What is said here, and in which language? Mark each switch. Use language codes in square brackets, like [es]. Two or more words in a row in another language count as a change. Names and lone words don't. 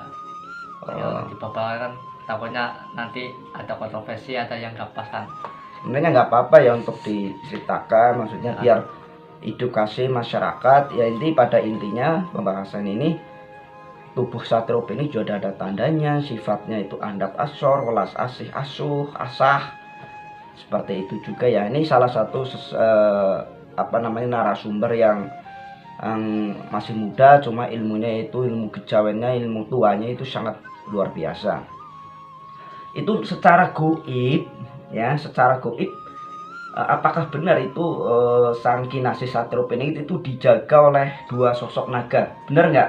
[id] Yang dibabarkan takutnya nanti ada kontroversi, ada yang nggak pas kan. Sebenarnya nggak apa-apa ya untuk diceritakan, maksudnya biar edukasi masyarakat ya. Pada intinya pembahasan ini tubuh Satrio Piningit juga ada tandanya, sifatnya itu [jv] andap asor, welas asih, [id] asuh, asah, seperti itu juga ya. Ini salah satu narasumber yang masih muda, cuma ilmunya itu ilmu kejawennya, ilmu tuanya itu sangat luar biasa. Itu secara goib ya, secara goib apakah benar itu Sang Kinasih Satrio Piningit itu dijaga oleh dua sosok naga, benar nggak?